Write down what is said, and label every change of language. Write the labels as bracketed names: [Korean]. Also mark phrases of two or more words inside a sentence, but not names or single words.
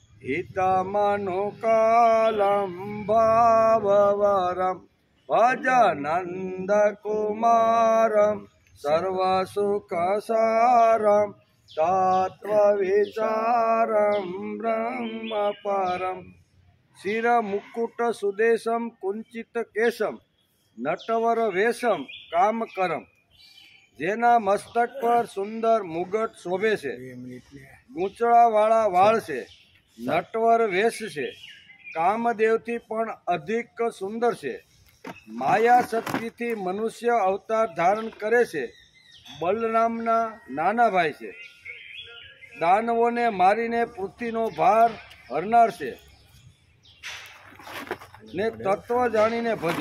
[Sanskrit] हितमनुकालं भाववरं भजनन्दकुमारं सर्वसुखसारं तत्त्वविचारं ब्रह्मपरं। शिर मुकुट सुदेशम कुंचित केशम नटवर वेशम कामकरम। [Gujarati] જેના મસ્તક પર સુંદર મુગટ શોભે છે, ગૂંચળાવાળા વાળ છે, નટવર વેશ છે, કામદેવથી પણ અધિક સુંદર છે, માયા શક્તિથી મનુષ્ય અવતાર ધારણ કરે છે, બલરામના નાના ભાઈ છે, દાનવોને મારીને પૃથ્વીનો ભાર હરનાર છે ને તત્વ જાણીને ભજો।